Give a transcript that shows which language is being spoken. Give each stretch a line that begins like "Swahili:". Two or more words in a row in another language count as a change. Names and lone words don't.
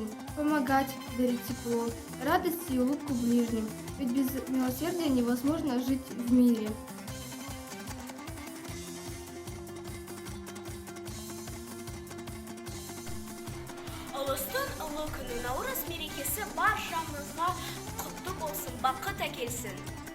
Russian: Помогать, дарить тепло, радость и улыбку ближним. Ведь без милосердия невозможно жить в мире.
Kazakh: Ұлыстың ұлы күні наурыз мерекесі баршамызға құтты болсын, бақыт әкелсін.